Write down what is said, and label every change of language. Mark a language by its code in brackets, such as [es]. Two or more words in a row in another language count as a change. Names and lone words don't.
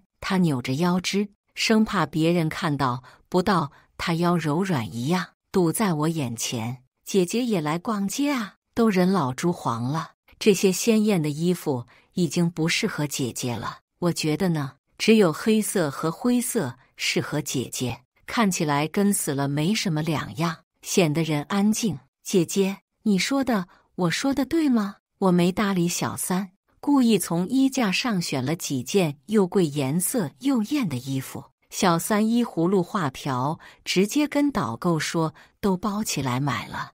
[zh] 他扭着腰肢，生怕別人看到不到他腰柔軟一樣，堵在我眼前。姐姐也來逛街啊？都人老珠黃了，這些鮮豔的衣服已經不適合姐姐了。我覺得呢，只有黑色和灰色適合姐姐，看起來跟死了沒什麼兩樣，顯得人安靜。姐姐，你說的，我說的對嗎？我沒搭理小三，故意從衣架上選了幾件又貴、顏色又豔的衣服。小三依葫蘆畫瓢，直接跟導購說都包起來買了。